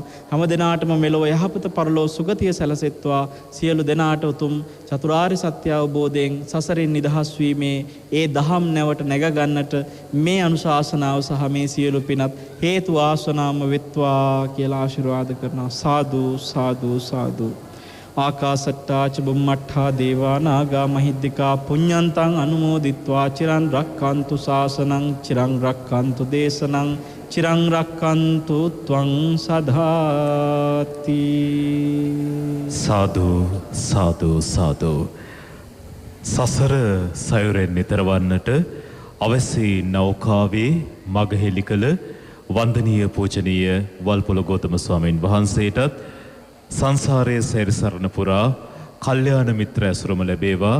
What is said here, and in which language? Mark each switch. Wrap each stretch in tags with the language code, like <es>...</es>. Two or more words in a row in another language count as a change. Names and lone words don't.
<si>හැම දෙනාටම මෙලොව යහපත පරලෝ සුගතිය සැලසෙත්වා. සියලු දෙනාට උතුම් චතුරාර්ය සත්‍ය අවබෝධයෙන් සසරින් නිදහස් වීමේ ඒ දහම් නැවට නැග ගන්නට මේ අනුශාසනාව සහ මේ සියලු පිනත් හේතු ආසනාම වෙත්වා කියලා ආශිර්වාද කරනවා.</si> <pi>සාදු සාදු සාදු. ආකාසට්ටා ච බුම්මට්ඨා දේවා නාග මහිද්దికා පුඤ්ඤන්තං අනුමෝදිත්වා චිරන් රක්칸තු ශාසනං චිරන් රක්칸තු දේශනං චිරන් රක්칸තු ත්වං සදාති. සාදු සාදු සාදු.</pi> <si>සසර සයුරෙන් නිතර වන්නට අවසි නෞකාවේ මගහෙලි කළ වන්දනීය පූජනීය වල්පොළ ගෞතම ස්වාමීන් වහන්සේටත් සංසාරයේ සැරිසරන පුරා කල්යාණ මිත්‍ර ඇසුරම ලැබේවා.</si>